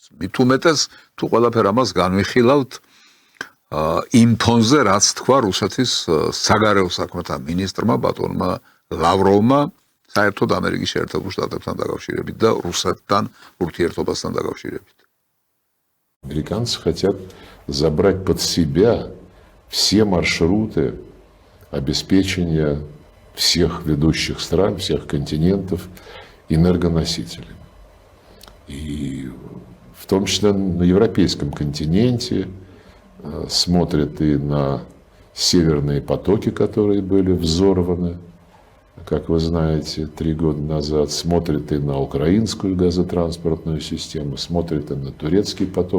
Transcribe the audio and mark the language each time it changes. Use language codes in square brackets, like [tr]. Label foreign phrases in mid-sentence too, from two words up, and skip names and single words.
[ka] მით უმეტეს, თუ ყველაფერ ამას განვიხილავთ იმ ფონზე, რაც თქვა რუსეთის საგარეო საქმეთა მინისტრმა ბატონმა ლავროვმა საერთოდ ამერიკის შეერთებულ შტატებთან დაკავშირებით და რუსეთთან ურთიერთობასთან დაკავშირებით. [ru] Американцы хотят забрать под себя все маршруты обеспечения всех ведущих стран, всех континентов энергоносителями. И в том числе на европейском континенте смотрят и на северные потоки, которые были взорваны, как вы знаете, 3 года назад, смотрят и на украинскую газотранспортную систему, смотрят и на турецкий поток.